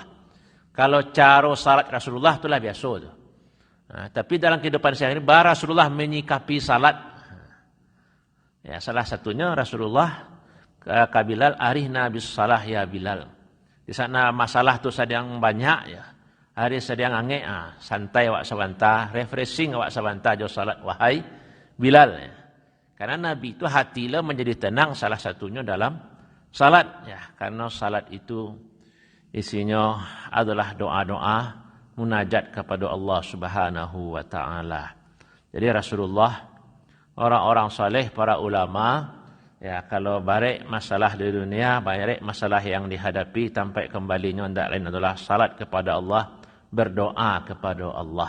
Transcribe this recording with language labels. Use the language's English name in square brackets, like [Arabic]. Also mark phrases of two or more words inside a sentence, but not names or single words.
[Indonesian] Kalau cara salat Rasulullah itulah biasa tu. Tapi dalam kehidupan sehari-hari Rasulullah menyikapi salat. Ya, salah satunya Rasulullah ke Bilal, [Arabic] arihna bis salah ya Bilal. [Indonesian] Di sana masalah tu sedang banyak ya. [Minangkabau] Hari sedang angin, santai awak sabanta, refreshing awak sabanta jo salat wahai Bilal. Ya. [Indonesian] Karena Nabi itu hatilah menjadi tenang salah satunya dalam salat ya. Karena salat itu isinya adalah doa-doa munajat kepada Allah [Arabic] Subhanahu wa taala. [Indonesian] Jadi Rasulullah, orang-orang saleh, para ulama, ya kalau barek masalah di dunia, barek masalah yang dihadapi, sampai kembalinya tidak lain adalah salat kepada Allah, berdoa kepada Allah.